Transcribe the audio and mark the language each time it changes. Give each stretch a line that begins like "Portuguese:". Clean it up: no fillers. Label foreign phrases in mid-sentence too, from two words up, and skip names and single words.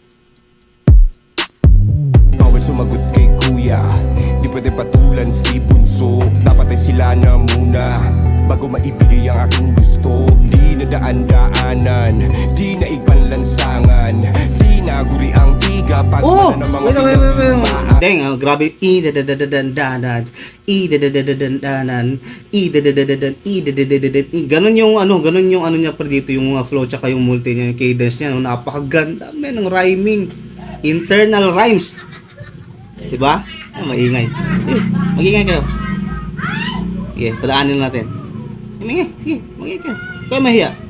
Filipino: Bawal sumagot kay kuya, di pwede patulan si bunso, dapat ay sila na muna bago maibigay ang aking gusto. Di nadaan-daanan, di naigpanlansangan, di naguri ang tiga pag mana ng mga pinagmaan. Deng, grabe. I-da-da-da-da-dan-danan, i-da-da-da-da-dan-danan, i-da-da-da-da-dan, i-da-da-da-da-dan. Ganun yung ano niya pa dito, yung flow tsaka yung multi niya, yung cadence niya, no? Napakaganda, men, ng rhyming.
English: Internal rhymes.
Filipino: Diba? Maingay. Sige, magingay kayo. Sige, padaanin natin. Sige, magingay kayo. Kaya mahiya.